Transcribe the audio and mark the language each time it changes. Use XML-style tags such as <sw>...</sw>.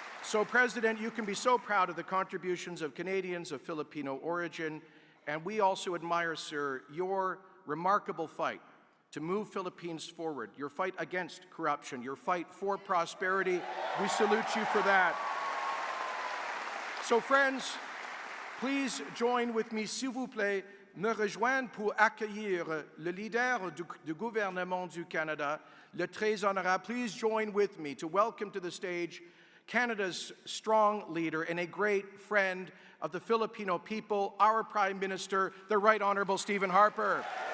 <en>So, President, you can be so proud of the contributions of Canadians of Filipino origin, and we also admire, sir, your remarkable fight to move Philippines forward, your fight against corruption, your fight for prosperity. We salute you for that. So, friends, please join with me,</en> <fr>s'il vous plaît, me rejoindre pour accueillir le leader du gouvernement du Canada, le très honorable.</fr> <en>Please join with me to welcome to the stage Canada's strong leader and a great friend of the Filipino people, our Prime Minister, the Right Honorable Stephen Harper.</en>